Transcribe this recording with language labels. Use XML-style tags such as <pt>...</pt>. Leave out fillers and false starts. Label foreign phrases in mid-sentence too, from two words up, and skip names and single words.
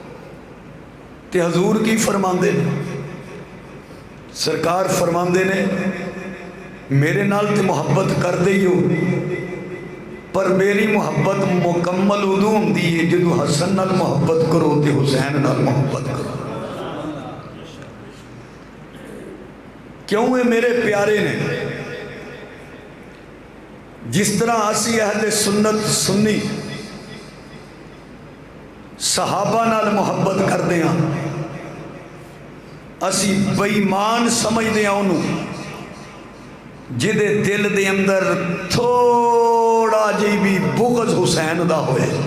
<pa>تے حضور کی فرماندے سرکار فرماندے نے میرے نال تے محبت کر دے ہو، پر میری محبت مکمل ادو ہوندی ہے جدو حسن نال محبت کرو تے حسین نال محبت کرو۔ کیوں یہ میرے پیارے نے؟ جس طرح اسی اہل سنت سنی صحابہ نال محبت کردے ہیں، اسی بے ایمان سمجھدے ہیں انہوں جدے دل دے اندر تھوڑا جی بھی بغض حسین دا ہوئے،</pa>